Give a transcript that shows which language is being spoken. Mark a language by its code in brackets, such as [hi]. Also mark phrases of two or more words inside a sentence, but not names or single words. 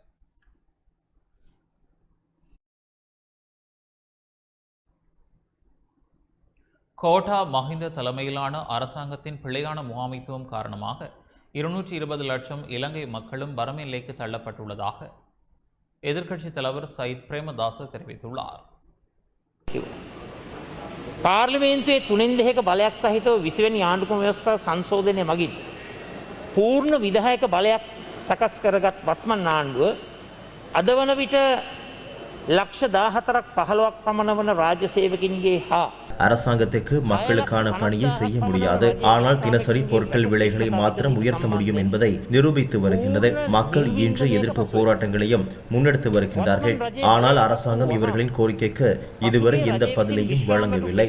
[ta] கோட்டா மஹிந்த தலைமையிலான அரசாங்கத்தின் பிழையான முகாமைத்துவம் காரணமாக 220 லட்சம் இலங்கை மக்களும் வறுமை நிலைக்கு தள்ளப்பட்டுள்ளதாக எதிர்க்கட்சித் தலைவர் சயித் பிரேமதாச தெரிவித்துள்ளார். [si] පාර්ලිමේන්තුවේ 3/2 බලයක් සහිතව 20 වෙනි ආණ්ඩුක්‍රම ව්‍යවස්ථා සංශෝධනය මගින් පූර්ණ විධායක බලයක් සකස් කරගත් වත්මන් ආණ්ඩුව අද වන විට ලක්ෂ 14ක් 15ක් පමණ වන රාජ්‍ය සේවකින්ගේ හා [ta] அரசாங்கத்துக்கு மக்களுக்கான பணியை செய்ய முடியாது, ஆனால் தினசரி பொருட்கள் விலைகளை மாத்திரம் உயர்த்த முடியும் என்பதை நிரூபித்து வருகின்றது. மக்கள் இன்று எதிர்ப்பு போராட்டங்களையும் முன்னெடுத்து வருகின்றார்கள். ஆனால் அரசாங்கம் இவர்களின் கோரிக்கைக்கு இதுவரை எந்த பதிலையும் வழங்கவில்லை.